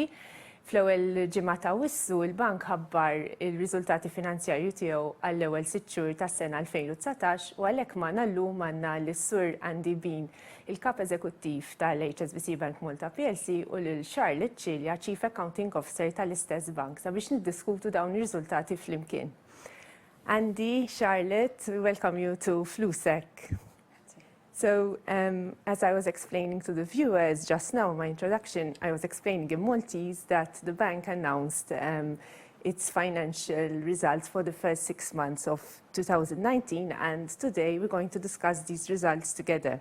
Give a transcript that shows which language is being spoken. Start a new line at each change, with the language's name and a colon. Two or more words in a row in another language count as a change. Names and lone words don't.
Maltese: Fl-ewwel ġimgħa ta' Wissu il-bank ħabbar il-riżultati finanzjarji tiegħu għall-ewwel 6 xhur tas-sena 2019 u għalhekk magħna llum għandna lis-Sur Andy Bean, il-kap eżekuttiv tal-HSBC Bank Malta PLC u lil Charlotte Cilja,
English: Chief Accounting Officer
Maltese: tal-istess bank sabiex niddiskutu dawn ir-riżultati flimkien. Andy,
English: Charlotte, welcome you to Flusek. So, as I was explaining to the viewers just now in my introduction, I was explaining in Maltese that the bank announced its financial results for the first 6 months of 2019, and today we're going to discuss these results together.